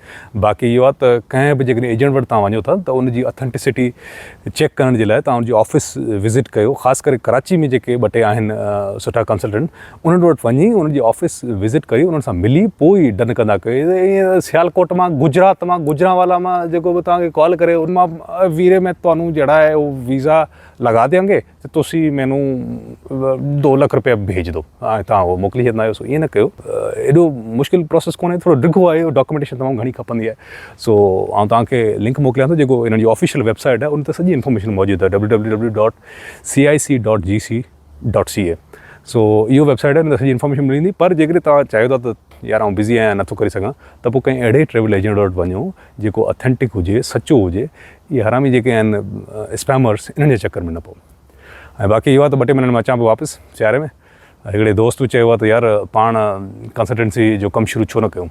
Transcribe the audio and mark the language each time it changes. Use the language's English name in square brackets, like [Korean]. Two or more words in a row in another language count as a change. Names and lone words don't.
[Sindhi] बाक़ी इहो आहे त कंहिं बि जेकॾहिं एजेंट वटि तव्हां वञो था त उनजी [English] authenticity check [Sindhi] करण जे लाइ तव्हां उनजी [English] office visit [Sindhi] कयो। ख़ासि करे कराची में जेके ॿ टे आहिनि सुठा कंसल्टेंट, उन्हनि वटि वञी उन्हनि जी [English] office visit [Sindhi] करी उन्हनि सां मिली पोइ ई डन कंदा कयो। ईअं सियालकोट मां गुजरात मां गुजरांवाला मां जेको बि तव्हांखे कॉल करे उन मां [Punjabi] ਵੀਰੇ ਮੈਂ ਤੁਹਾਨੂੰ ਜਿਹੜਾ ਹੈ ਉਹ ਵੀਜ਼ਾ ਲਗਾ ਦਿਆਂਗੇ ਤੇ ਤੁਸੀਂ ਮੈਨੂੰ 2 ਲੱਖ [Urdu] روپیہ بھیج دو, [Sindhi] तव्हां उहो मोकिले छॾंदा आहियो। सो ईअं न कयो, एॾो मुश्किल प्रोसेस कोन्हे, थोरो ॾिघो आहे, डॉक्यूमेंटेशन तमामु घणी खपंदी आहे। सो आउं तव्हांखे लिंक मोकिलियां थो जेको इन्हनि जी [English] official website [Sindhi] आहे, उन ते सॼी इंफॉर्मेशन मौजूदु आहे www.cic.gc.ca। सो इहो वेबसाइट आहे, उन ते सॼी इंफॉर्मेशन मिलंदी। पर जेकॾहिं तव्हां चाहियो था त यार आउं बिज़ी आहियां नथो करे सघां, त पोइ कंहिं अहिड़े [English] travel agent [Sindhi] वटि वञो जेको ऑथेंटिक हुजे, सचो हुजे। इहे हरामी जेके आहिनि स्पैमर्स, इन्हनि जे चक्कर में न पओ। ऐं बाक़ी इहो आहे त 2 टे महीननि में अचां पियो वापसि सियारे में। हिकिड़े दोस्त चयो आहे त यार पाण कंसल्टेंसी जो कमु शुरू छो न कयूं।